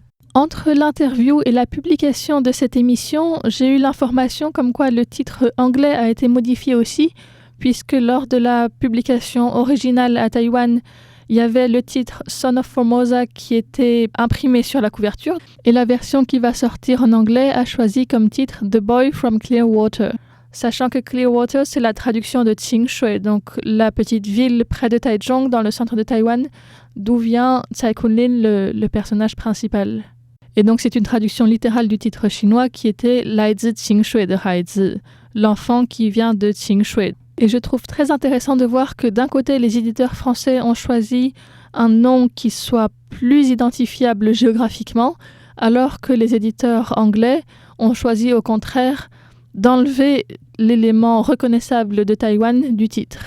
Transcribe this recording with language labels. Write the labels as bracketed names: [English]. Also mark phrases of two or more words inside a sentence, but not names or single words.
[French] Entre l'interview et la publication de cette émission, j'ai eu l'information comme quoi le titre anglais a été modifié aussi, puisque lors de la publication originale à Taïwan, il y avait le titre [English] Son of Formosa [French] qui était imprimé sur la couverture, et la version qui va sortir en anglais a choisi comme titre [English] The Boy from Clearwater. [French] Sachant que Clearwater, c'est la traduction de Qingshui, donc la petite ville près de Taichung, dans le centre de Taïwan, d'où vient Tsai Kun-lin, le personnage principal. Et donc c'est une traduction littérale du titre chinois qui était [Chinese] 来自清水的孩子, [French] l'enfant qui vient de Qingshui. Et je trouve très intéressant de voir que d'un côté, les éditeurs français ont choisi un nom qui soit plus identifiable géographiquement, alors que les éditeurs anglais ont choisi au contraire d'enlever l'élément reconnaissable de Taïwan du titre.